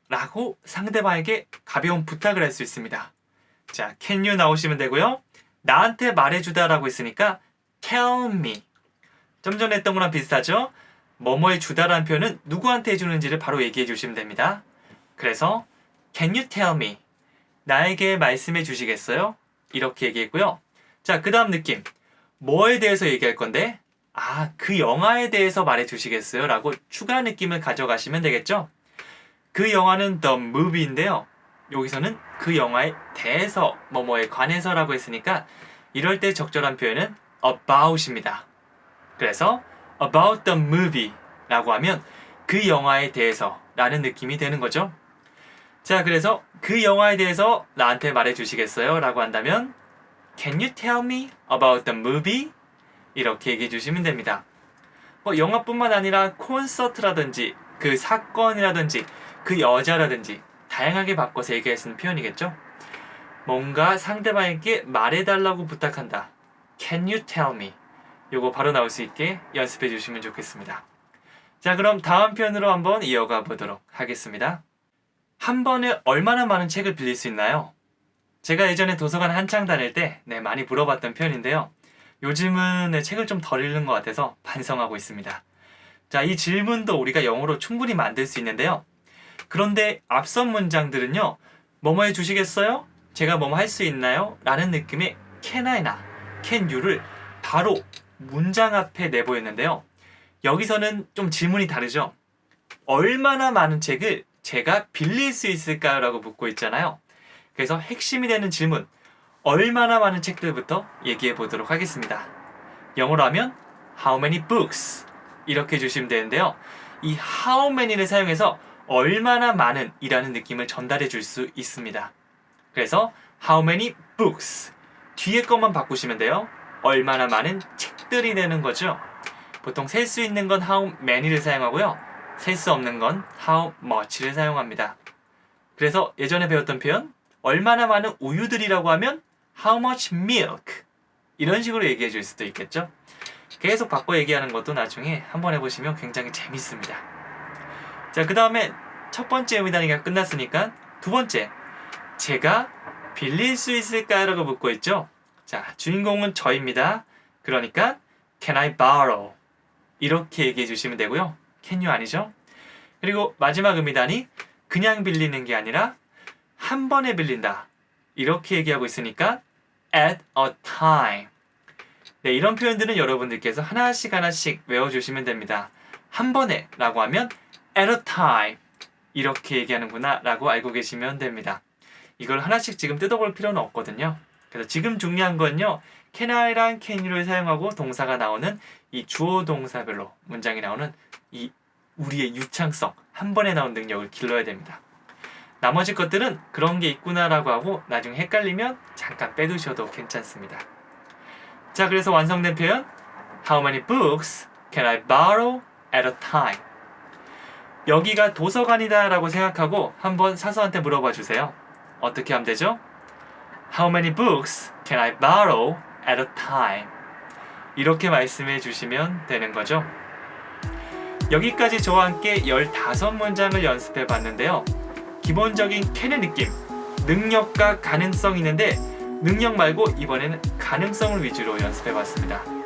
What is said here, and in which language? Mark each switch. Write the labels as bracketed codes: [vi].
[ko] 라고 상대방에게 가벼운 부탁을 할 수 있습니다. 자, [en] can you [ko] 나오시면 되고요. 나한테 말해주다라고 했으니까 [en] tell me. [ko] 좀 전에 했던 거랑 비슷하죠? 뭐뭐에 주다라는 표현은 누구한테 해주는지를 바로 얘기해 주시면 됩니다. [en] 그래서 Can you tell me? [ko] 나에게 말씀해 주시겠어요? 이렇게 얘기했고요. 자, 그 다음 느낌. 뭐에 대해서 얘기할 건데? 그 영화에 대해서 말해 주시겠어요? 라고 추가 느낌을 가져가시면 되겠죠? 그 영화는 [en] The Movie [ko] 인데요. 여기서는 그 영화에 대해서, 뭐뭐에 관해서라고 했으니까 이럴 때 적절한 표현은 about입니다. 그래서 [en] about the movie [ko] 라고 하면 그 영화에 대해서 라는 느낌이 되는 거죠. 자, 그래서 그 영화에 대해서 나한테 말해 주시겠어요? 라고 한다면 [en] Can you tell me about the movie? [ko] 이렇게 얘기해 주시면 됩니다. 영화뿐만 아니라 콘서트라든지 그 사건이라든지 그 여자라든지 다양하게 바꿔서 얘기할 수 있는 표현이겠죠. 뭔가 상대방에게 말해달라고 부탁한다. [en] Can you tell me? [ko] 요거 바로 나올 수 있게 연습해 주시면 좋겠습니다. 자, 그럼 다음 편으로 한번 이어가 보도록 하겠습니다. 한 번에 얼마나 많은 책을 빌릴 수 있나요? 제가 예전에 도서관 한창 다닐 때 많이 물어봤던 편인데요. 요즘은 책을 좀 덜 읽는 것 같아서 반성하고 있습니다. 자, 이 질문도 우리가 영어로 충분히 만들 수 있는데요. 그런데 앞선 문장들은요. 뭐뭐 해주시겠어요? 제가 뭐뭐 할 수 있나요? 라는 느낌의 [en] can I [ko] 나 [en] can you [ko] 를 바로 문장 앞에 내보였는데요. 여기서는 좀 질문이 다르죠. 얼마나 많은 책을 제가 빌릴 수 있을까요? 라고 묻고 있잖아요. 그래서 핵심이 되는 질문, 얼마나 많은 책들부터 얘기해 보도록 하겠습니다. 영어로 하면 [en] How many books? [ko] 이렇게 해주시면 되는데요. 이 [en] how many [ko] 를 사용해서 얼마나 많은 이라는 느낌을 전달해 줄 수 있습니다. 그래서 [en] How many books? [ko] 뒤에 것만 바꾸시면 돼요. 얼마나 많은 책들이 되는 거죠. 보통 셀 수 있는 건 [en] how many [ko] 를 사용하고요. 셀 수 없는 건 [en] how much [ko] 를 사용합니다. 그래서 예전에 배웠던 표현, 얼마나 많은 우유들이라고 하면 [en] how much milk? [ko] 이런 식으로 얘기해 줄 수도 있겠죠. 계속 바꿔 얘기하는 것도 나중에 한번 해보시면 굉장히 재밌습니다. 자, 그 다음에 첫 번째 의미 단위가 끝났으니까 두 번째, 제가 빌릴 수 있을까요? 라고 묻고 있죠. 자, 주인공은 저입니다. [en] 그러니까 Can I borrow? [ko] 이렇게 얘기해 주시면 되고요. [en] Can you [ko] 아니죠? 그리고 마지막 의미 단위, 그냥 빌리는 게 아니라 한 번에 빌린다. 이렇게 얘기하고 있으니까 [en] at a time. [ko] 네, 이런 표현들은 여러분들께서 하나씩 외워주시면 됩니다. 한 번에 라고 하면 [en] at a time. [ko] 이렇게 얘기하는구나 라고 알고 계시면 됩니다. 이걸 하나씩 지금 뜯어볼 필요는 없거든요. 그래서 지금 중요한 건요. [en] can I [ko] 랑 [en] can you [ko] 를 사용하고 동사가 나오는 이 주어 동사별로 문장이 나오는 이 우리의 유창성, 한 번에 나온 능력을 길러야 됩니다. 나머지 것들은 그런 게 있구나라고 하고 나중에 헷갈리면 잠깐 빼두셔도 괜찮습니다. 자, 그래서 완성된 표현 [en] How many books can I borrow at a time. [ko] 여기가 도서관이다 라고 생각하고 한번 사서한테 물어봐 주세요. 어떻게 하면 되죠? [en] How many books can I borrow at a time? [ko] 이렇게 말씀해 주시면 되는 거죠. 여기까지 저와 함께 15문장을 연습해 봤는데요. 기본적인 can의 느낌, 능력과 가능성이 있는데 능력 말고 이번에는 가능성을 위주로 연습해 봤습니다.